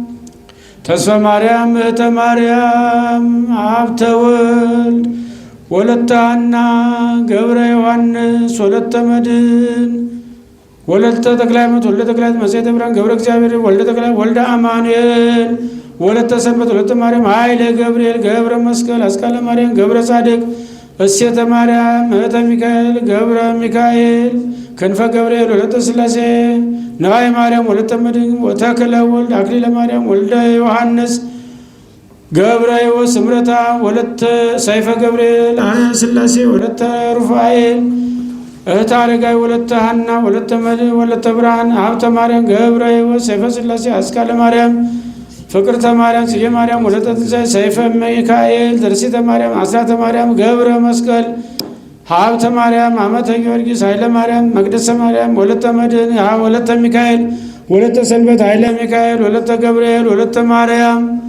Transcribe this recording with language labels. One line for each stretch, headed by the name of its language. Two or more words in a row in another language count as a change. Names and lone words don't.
Amharic: ተስፋ ማርያም እተ ማርያም ሀብተ ወልድ ወለተ ሐና ገብረ ዮሐንስ ወለተ መድኅን ወለተ ተክለ ሃይማኖት ወልደ ተክለ ሃይማኖት መሥዋዕተ ብርሃን ገብረ እግዚአብሔር ወልደ ተክለ ወልደ አማኑኤል ወለተ ሰንበት ወለተ ማርያም ኃይለ ገብርኤል ገብረ መስቀል አስካለ ማርያም ገብረ ጻድቅ እሴተ ማርያም እህተ ሚካኤል ገብረ ሚካኤል ክንፈ ገብርኤል ወለተ ሥላሴ ነዋይ ማርያም ወለተ መድኅን ወተክለ ወልድ አክሊለ ማርያም ወልደ ዮሐንስ ገብረ ሕይወት ስምረታ ወለተ ሰይፈ ገብርኤል ሥላሴ ወለተ ሩፋኤል እህተ አረጋዊ ወለተ ሐና ወለተ መድኅን ወለተ ብርሃን ሀብተ ማርያም ገብረ ሕይወት ሰይፈ ሥላሴ አስካለ ማርያም ፍቅርተ ማርያም ጽጌ ማርያም ወለተ ትንሣኤ ሰይፈ ሚካኤል ደርሲተ ማርያም አስራተ ማርያም ገብረ መስቀል ሀብተ ማርያም አመተ ጊዮርጊስ ኃይለ ማርያም መቅደሰ ማርያም ወለተ መድኅን ወለተ ሚካኤል ወለተ ሰንበት ኃይለ ሚካኤል ወለተ ገብርኤል ወለተ ማርያም